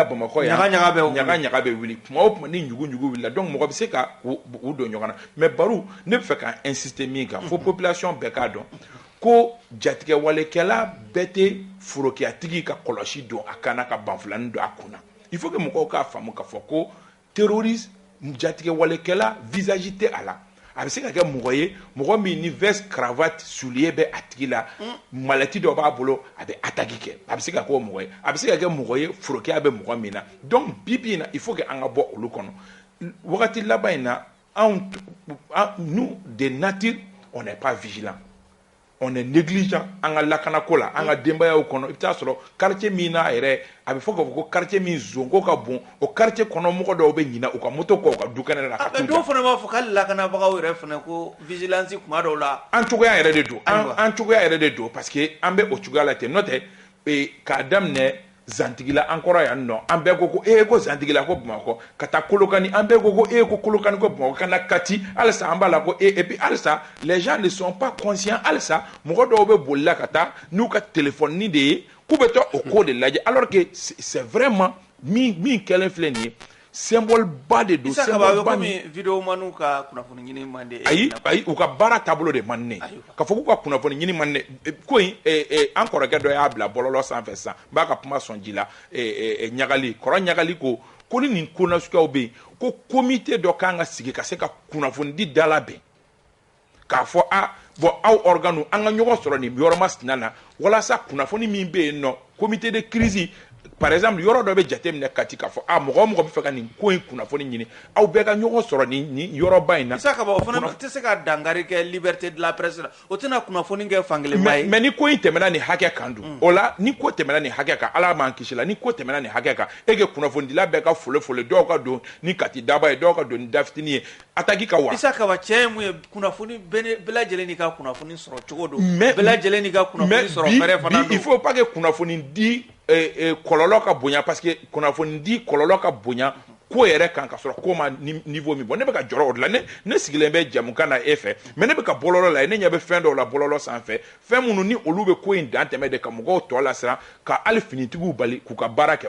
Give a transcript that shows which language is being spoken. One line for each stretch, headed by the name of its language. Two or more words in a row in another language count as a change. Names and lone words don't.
Bambara: Bamakɔ yan ɲaga bɛ wuli kuma o kuma ni ɲuguɲugu wulila donc mɔgɔ bɛ se ka u don ɲɔgɔn na mais baro ne bɛ fɛ ka insister min kan fo population bɛɛ k'a dɔn ko jatigɛwalekɛla bɛɛ tɛ forokiyatigi ka kɔlɔsi don a kan na ka banfulani don a kun na
French: il faut que
Bambara: mɔgɔw k'a faamu k'a fɔ ko terroriste jatigɛwalekɛla visage tɛ a la a bɛ se ka kɛ mɔgɔ ye mɔgɔ min ni
French: veste cravate soulier
Bambara: bɛ a tigi la malɛti dɔ b'a bolo a bɛ attaque kɛ a bɛ se ka kɛ o mɔgɔ ye a bɛ se ka kɛ mɔgɔ ye forokiya bɛ mɔgɔ min na donc bi in na
French: il faut que
Bambara: an ka bɔ olu kɔnɔ wagati laban in na
French: nous de nature on n'est pas vigilant on est négligent
Bambara: an ka lakanako la an ka denbayaw kɔnɔ i bɛ taa sɔrɔ quartier min na yɛrɛ a bɛ fɔ k'a fɔ ko quartier min zonko ka bon o quartier kɔnɔ mɔgɔ dɔw bɛ ɲina u ka moto kɔ u ka du kɛnɛ la ka t'u da dɔw fana b'a fɔ k'ale lakanabagaw yɛrɛ fana ko vigilance kuma dɔw la an cogoya yɛrɛ de don an cogoya yɛrɛ de don parce que an bɛ o cogoya la ten n'o tɛ k'a daminɛ zantigila an kɔrɔ yan nɔ an bɛɛ ko ko zantigila ko Bamakɔ ka taa Kolokani an bɛɛ ko Kolokani ko Bamakɔ ka na Kati halisa an b'a la ko
French: et puis
Bambara: halisa
French: les gens ne sont pas conscients
Bambara: halisa mɔgɔ dɔw bɛ bolila ka taa n'u ka téléphone de ye k'u bɛ taa o ko de lajɛ
French: alors que c'est vraiment
Bambara: min kɛlen filɛ nin ye symbole ba de don symbole ba min vidéo manu ka kunnafoni ɲini man de ayi u ka baara taabolo de man ne ka fɔ k'u ka kunnafoni ɲini man ne ko in an kɔrɔkɛ dɔ y'a bila bɔlɔlɔ sanfɛ sisan n b'a ka kuma sɔn ji la ɲagali kɔrɔ ɲagali ko ni nin ko nasuguyaw bɛ yen ko comité dɔ kan ka sigi ka se ka kunnafoni di da labɛn k'a fɔ bon aw organe an ka ɲɔgɔn sɔrɔ nin yɔrɔ masina na walasa kunnafoni min bɛ yen nɔ
French: comité de crise par exemple
Bambara: yɔrɔ dɔ bɛ jateminɛ Kati k'a fɔ mɔgɔ o mɔgɔ bɛ fɛ ka nin ko in kunnafoni ɲini aw bɛɛ ka ɲɔgɔn sɔrɔ nin yɔrɔba in na. Isa Kaba o fana tɛ se ka dankari kɛ
French: liberté de la presse
Bambara: la o tɛna kunnafoni kɛ fankelenba ye. mais ni ko in tɛmɛna nin hakɛ kan dun o la ni ko tɛmɛna nin hakɛ kan Ala m'an kisi la ni ko tɛmɛna nin hakɛ kan e ka kunnafonidila bɛɛ ka fole dɔw ka don ni Kati daba ye dɔw ka don ni dafitini ye attaque ka wa. Isa Kaba cɛ ye mun ye kunnafoni bɛɛ lajɛlen n'i ka kunnafoni sɔrɔ cogo don bɛɛ lajɛlen n'i ka kunnafoni sɔrɔ fɛrɛ fana don.
French: il faut pas que
Bambara: kunnafoni di kɔlɔlɔ ka bonya parce que kunnafoni di kɔlɔlɔ ka bonya ko yɛrɛ kan ka sɔrɔ ko ma niveau min bɔ ne bɛ ka jɔrɔ o de la ne sigilen bɛ jamukan na e fɛ mais ne bɛ ka bɔlɔlɔ la ne ɲɛ bɛ fɛn dɔw la bɔlɔlɔ sanfɛ fɛn minnu ni olu bɛ ko in dan tɛmɛ de ka mɔgɔw tɔ lasiran ka hali finitigiw bali k'u ka baara kɛ